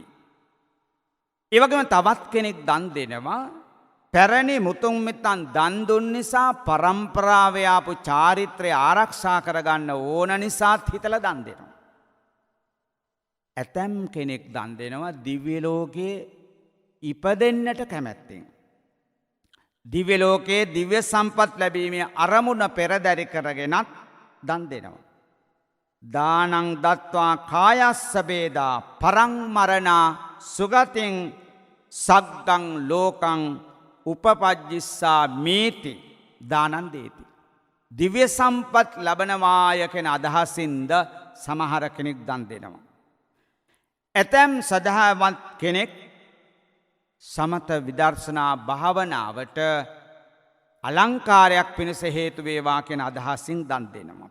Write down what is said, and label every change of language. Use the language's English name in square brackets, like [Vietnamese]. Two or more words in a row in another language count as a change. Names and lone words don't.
[Sinhala] ඒ වගේම තවත් කෙනෙක් දන් දෙනවා පැරණි මුතුන් මිත්තන් දන් දුන් නිසා පරම්පරාවේ ආපු චාරිත්‍රය ආරක්ෂා කරගන්න ඕන නිසාත් හිතලා දන් දෙනවා. ඇතැම් කෙනෙක් දන් දෙනවා දිව්‍ය ලෝකයේ ඉපදෙන්නට කැමැත්තෙන්. දිව්‍ය ලෝකයේ දිව්‍ය සම්පත් ලැබීමේ අරමුණ පෙරදරි කරගෙනත් දන් දෙනවා. [Pali] දානං දත්වා කායස්ස බේදා පරං මරණා සුගතින් සග්ගං ලෝකං උපපජ්ජිස්සා මේති දානං දේති. [Sinhala] දිව්‍ය සම්පත් ලබනවාය කියන අදහසින්ද සමහර කෙනෙක් දන් දෙනවා. ඇතැම් සදහවත් කෙනෙක් සමත විදර්ශනා භාවනාවට අලංකාරයක් පිණිස හේතු වේවා කියන අදහසින් දන් දෙනවා.